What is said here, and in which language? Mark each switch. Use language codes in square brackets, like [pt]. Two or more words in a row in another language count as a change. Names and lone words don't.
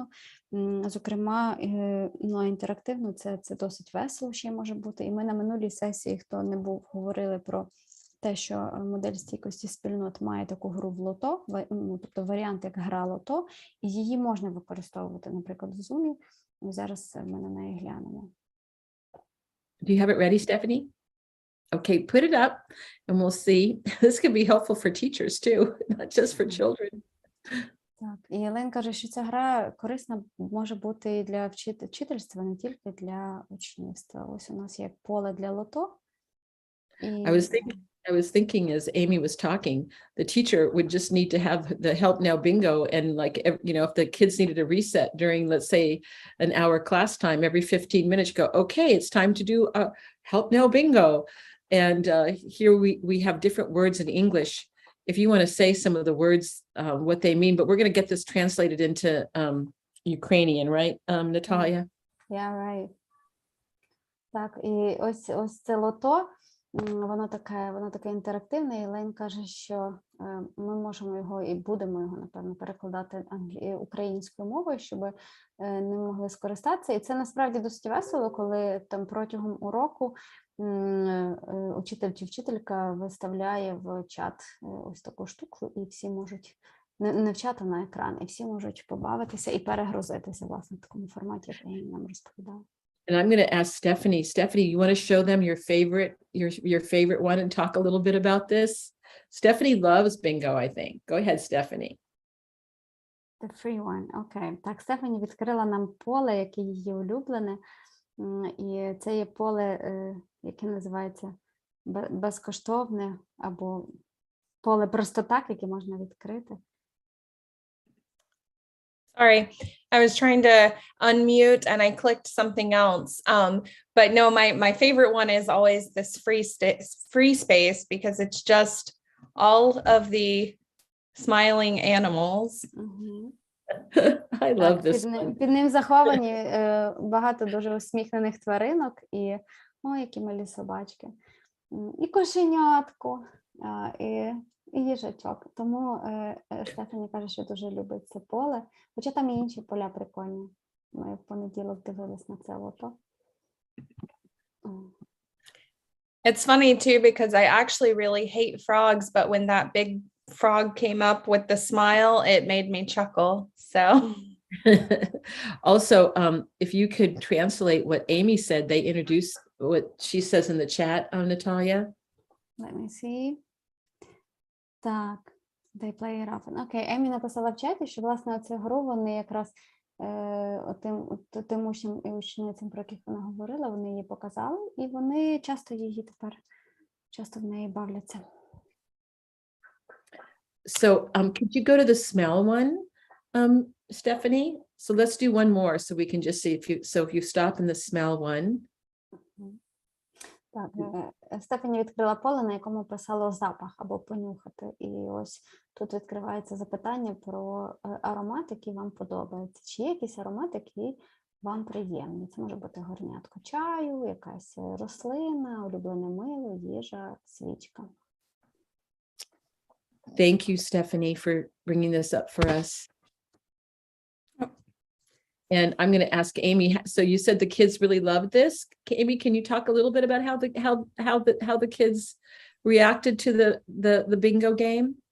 [uk] Зокрема, інтерактивно це досить весело ще може бути. І ми на минулій сесії, хто не був, говорили про те, що модель стійкості спільнот має таку гру в лото, тобто варіант як гра лото, і її можна використовувати, наприклад, в Zoom. Зараз ми на неї глянемо. [en] Do you have it ready, Stephanie? Okay, put it up and we'll see. This can be helpful for teachers too, not just for children. [uk] Так, і Єлен каже, що ця гра корисна може бути і для вчительства, не тільки для учнівства. Ось у нас є поле для лото. [en] I was thinking as Amy was talking, the teacher would just need to have the help now bingo, and like, you know, if the kids needed a reset during, let's say, an hour class time, every 15 minutes, go, okay, it's time to do a help now bingo. And here we have different words in English. If you want to say some of the words, what they mean, but we're going to get this translated into Ukrainian, right, Natalia? Yeah, right. [uk] Так, і ось це лото, воно таке інтерактивне, і Лейн каже, що ми можемо його і будемо його, напевно, перекладати українською мовою, щоб ним могли скористатися. І це насправді досить весело, коли там протягом уроку учитель чи вчителька виставляє в чат ось таку штуку, і всі можуть, не в чат, а на екран, і всі можуть побавитися і перегрузитися, власне, в такому форматі, як я нам розповідала. [en] And I'm going to ask Stephanie. Stephanie, you want to show them your favorite one and talk a little bit about this? Stephanie loves bingo, I think. Go ahead, Stephanie. The free one. [uk] Окей. Так, Стефані відкрила нам поле, яке її улюблене. І це є поле, яке називається безкоштовне, або поле просто так, яке можна відкрити. [en] Sorry, I was trying to unmute and I clicked something else. But no, my favorite one is always this free space because it's just all of the smiling animals. I love this one. [uk] Під ним заховані багато дуже усміхнених тваринок і, які малі собачки. І кошенятко, і їжачок. Тому Стефані каже, що дуже любить це поле. Хоча там і інші поля прикольні. Ми в понеділок дивились на це лото. [en] It's funny too, because I actually really hate frogs, but when that big frog came up with the smile, it made me chuckle. So also, if you could translate what Amy said, they introduced what she says in the chat, Natalia. Let me see. Так, they play it often. [uk] Окей, Емі написала в чаті, що, власне, оцю гру вони якраз тим учням і ученицям, про яких вона говорила, вони її показали, і вони часто в неї бавляться. [en] So, could you go to the smell one, Stephanie? So let's do one more so we can just see if you stop in the smell one. [uk] Так, Стефані відкрила поле, на якому писало запах або понюхати. І ось тут відкривається запитання про аромат, який вам подобається. Чи є якийсь аромат, який вам приємний? Це може бути горнятко чаю, якась рослина, улюблене мило, їжа, свічка. [en] Thank you, Stephanie, for bringing this up for us. And I'm going to ask Amy. So you said the kids really loved this. Amy, can you talk a little bit about how the kids reacted to the bingo game?